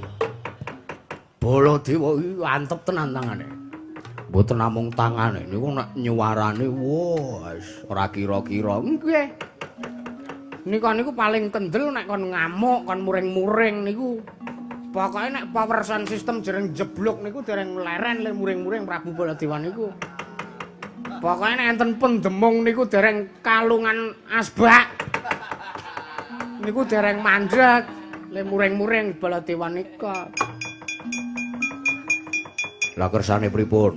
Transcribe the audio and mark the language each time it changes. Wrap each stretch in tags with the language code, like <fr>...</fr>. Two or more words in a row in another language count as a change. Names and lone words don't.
<jv>Baladewa iki antep tenan tangane. Mboten namung tangane niku nek nyuwarane wis ora kira-kira. Nggih. Niku paling kendel nek kon ngamuk, kon muring-muring niku. Pokoke nek</jv> <en>power sound system</en> <jv>jereng jeblok niku dereng leren le muring-muring Prabu Baladewa niku. Pokoke nek enten pendemung niku dereng kalungan asbak. Niku dereng mandeg le muring-muring Baladewa nika. Lah kersane pripun?</jv>